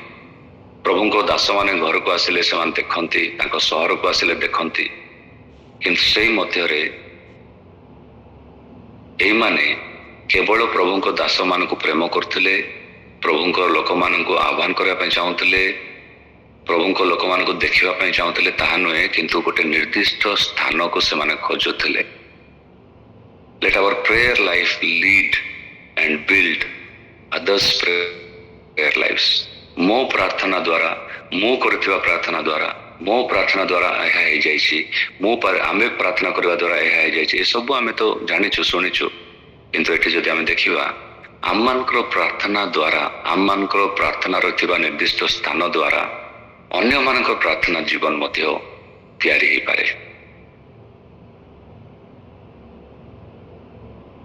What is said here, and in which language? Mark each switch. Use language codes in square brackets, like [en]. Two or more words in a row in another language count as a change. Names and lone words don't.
[or] ପ୍ରଭୁଙ୍କ ଦାସମାନେ ଘରକୁ ଆସିଲେ ସେମାନେ ଦେଖନ୍ତି, ତାଙ୍କ ସହରକୁ ଆସିଲେ ଦେଖନ୍ତି, କିନ୍ତୁ ସେଇ ମଧ୍ୟରେ ଏଇମାନେ କେବଳ ପ୍ରଭୁଙ୍କ ଦାସମାନଙ୍କୁ ପ୍ରେମ କରୁଥିଲେ, ପ୍ରଭୁଙ୍କ ଲୋକମାନଙ୍କୁ ଆହ୍ୱାନ କରିବା ପାଇଁ ଚାହୁଁଥିଲେ, ପ୍ରଭୁଙ୍କ ଲୋକମାନଙ୍କୁ ଦେଖିବା ପାଇଁ ଚାହୁଁଥିଲେ, ତାହା ନୁହେଁ, କିନ୍ତୁ ଗୋଟେ ନିର୍ଦ୍ଦିଷ୍ଟ ସ୍ଥାନକୁ ସେମାନେ ଖୋଜୁଥିଲେ। [en] Let our prayer life lead and build others' prayer lives. [or] ମୋ ପ୍ରାର୍ଥନା ଦ୍ୱାରା, ମୁଁ କରିଥିବା ପ୍ରାର୍ଥନା ଦ୍ୱାରା, ମୋ ପ୍ରାର୍ଥନା ଦ୍ୱାରା ଏହା ହେଇଯାଇଛି, ଆମେ ପ୍ରାର୍ଥନା କରିବା ଦ୍ୱାରା ଏହା ହେଇଯାଇଛି, ଏସବୁ ଆମେ ତ ଜାଣିଛୁ ଶୁଣିଛୁ। କିନ୍ତୁ ଏଠି ଯଦି ଆମେ ଦେଖିବା, ଆମମାନଙ୍କର ପ୍ରାର୍ଥନା ଦ୍ୱାରା, ଆମମାନଙ୍କର ପ୍ରାର୍ଥନାର ଥିବା ନିର୍ଦ୍ଦିଷ୍ଟ ସ୍ଥାନ ଦ୍ୱାରା ଅନ୍ୟମାନଙ୍କ ପ୍ରାର୍ଥନା ଜୀବନ ମଧ୍ୟ ତିଆରି ହେଇପାରେ।